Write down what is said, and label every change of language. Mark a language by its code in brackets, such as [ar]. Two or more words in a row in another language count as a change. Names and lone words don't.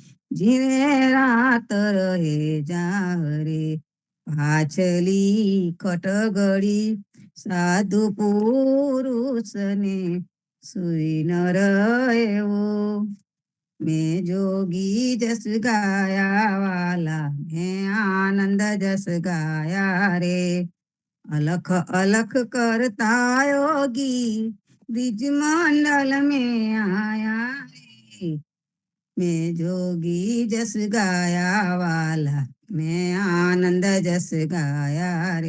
[gu] જીને રાત રહે જાહરે પાછલી ખટગડી સાધુ પુરુષને સુઈ ન રહેવો [hi] मैं जोगी जस गाया वाला मैं आनंद जस गाया रे अलख अलख करता योगी ब्रिज मंडल में आया रे मैं जोगी जस गाया वाला मैं आनंद जस गाया रे